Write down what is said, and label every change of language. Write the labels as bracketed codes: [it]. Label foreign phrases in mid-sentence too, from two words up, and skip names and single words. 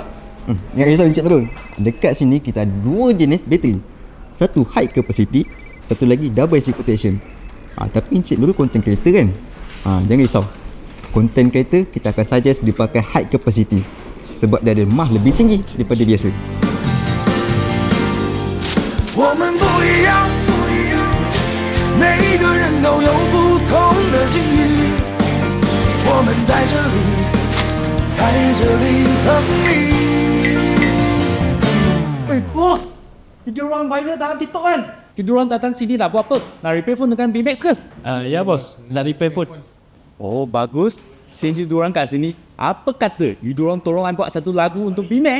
[ms] Jangan risau Encik Mirul. Dekat sini kita ada dua jenis bateri. Satu [en] high capacity, [ms] satu lagi double AC quotation. Tapi Encik Mirul [en] content creator [ms] kan? Jangan risau. [en] Content creator [ms] kita akan suggest dipakai [en] high capacity. [ms] Sebab dia ada mah lebih tinggi daripada biasa. [zh] 我们不一样，每一个人都有不同的境遇。我们在这里等你。 [ms] Bos! Video orang viral dalam TikTok kan? Video orang datang sini nak buat apa? Nak [en] repair phone [ms] dengan BMAX ke? Ya bos, nak [en] repair phone. [ms] Oh bagus. Since diorang kat sini, apa kata diorang tolong buat satu lagu untuk BMAX?